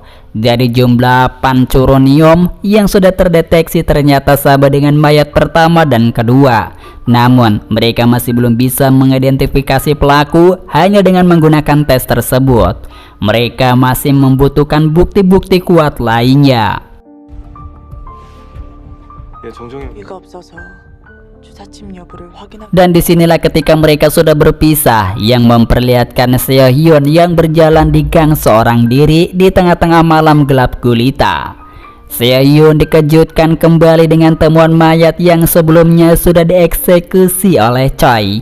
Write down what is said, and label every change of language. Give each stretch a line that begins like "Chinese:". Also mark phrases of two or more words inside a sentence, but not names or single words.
Indonesian: Jadi jumlah pancuronium yang sudah terdeteksi ternyata sama dengan mayat pertama dan kedua. Namun, mereka masih belum bisa mengidentifikasi pelaku hanya dengan menggunakan tes tersebut. mereka masih membutuhkan bukti-bukti kuat lainnya.
Korean: 예, 정정현. 이가 없어서 주사침 여부를 확인하고
Indonesian: Dan disinilah ketika mereka sudah berpisah, yang memperlihatkan Seo-hyun yang berjalan di gang seorang diri di tengah-tengah malam gelap gulita. Seo-hyun dikejutkan kembali dengan temuan mayat yang sebelumnya sudah dieksekusi oleh Choi.